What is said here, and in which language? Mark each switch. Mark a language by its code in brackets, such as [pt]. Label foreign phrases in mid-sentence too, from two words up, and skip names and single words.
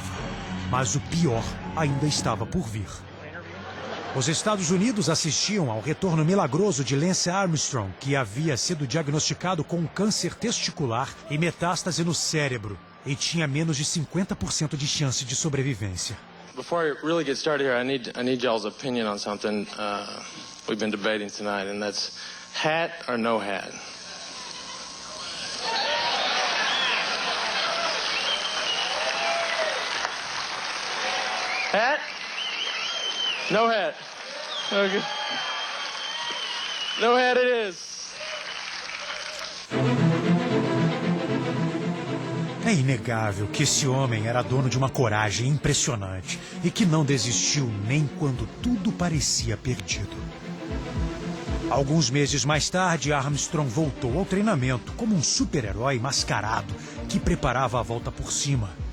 [pt] Mas o pior ainda estava por vir. Os Estados Unidos assistiam ao retorno milagroso de Lance Armstrong, que havia sido diagnosticado com câncer testicular e metástase no cérebro e tinha menos de 50% de chance de sobrevivência. [en] Before I really get started here, I need y'all's opinion on something we've been debating tonight, and that's hat or no hat. Hat? No hat. Okay. No hat it is. [pt] É inegável que esse homem era dono de uma coragem impressionante e que não desistiu nem quando tudo parecia perdido. Alguns meses mais tarde, Armstrong voltou ao treinamento como um super-herói mascarado que preparava a volta por cima.